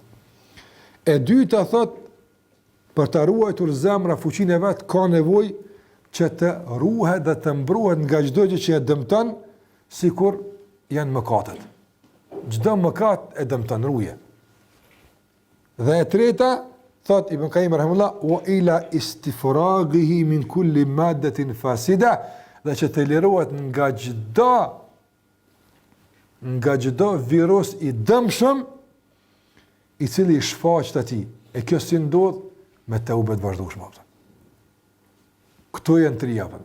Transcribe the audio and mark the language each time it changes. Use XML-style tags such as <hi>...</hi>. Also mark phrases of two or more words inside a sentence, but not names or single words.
<sq>E dyta thot, për të ruajtur zemra fuqinë e vet ka nevojë që të ruhet dhe të mbrohet nga çdo gjë që e dëmton, sikur janë mëkatet. Çdo mëkat e dëmton ruje. Dhe e treta, thot Ibn Qayyim rahimahullah,</sq> <ar>وإلى استفراغه من كل مادة فاسدة,</ar> <sq>dhe që të lirohet nga çdo virus i dëmshëm i cili i shfaqet atij. E kjo si ndodh me teube të vazhdueshme. Këto janë tri japën.</sq>